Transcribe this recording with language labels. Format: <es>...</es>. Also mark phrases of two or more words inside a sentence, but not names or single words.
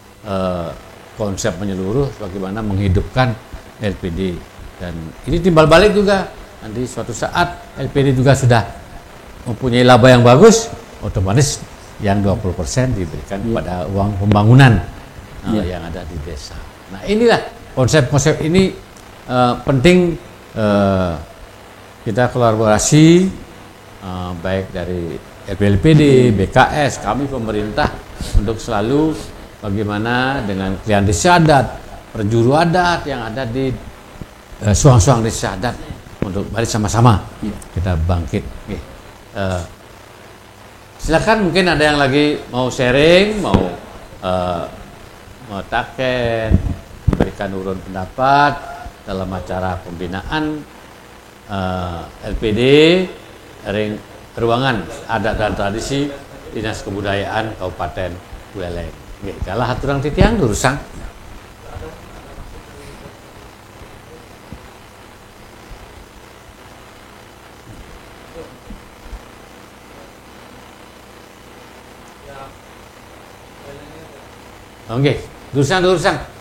<id>konsep menyeluruh bagaimana menghidupkan LPD, dan ini timbal balik juga nanti suatu saat LPD juga sudah mempunyai laba yang bagus, otomatis yang 20% diberikan kepada uang pembangunan yang ada di desa. Nah inilah konsep-konsep ini penting kita kolaborasi baik dari LPD, BKS, kami pemerintah untuk selalu bagaimana dengan klien desa adat, perjuru adat yang ada di suang-suang desa adat untuk mari sama-sama kita bangkit. Silakan mungkin ada yang lagi mau sharing, mau taken, memberikan urun pendapat dalam acara pembinaan LPD Ruangan Adat dan Tradisi Dinas Kebudayaan Kabupaten Buleleng.</id> <ban>Kalah haturang titiang durusang. Oke, durusang.</ban>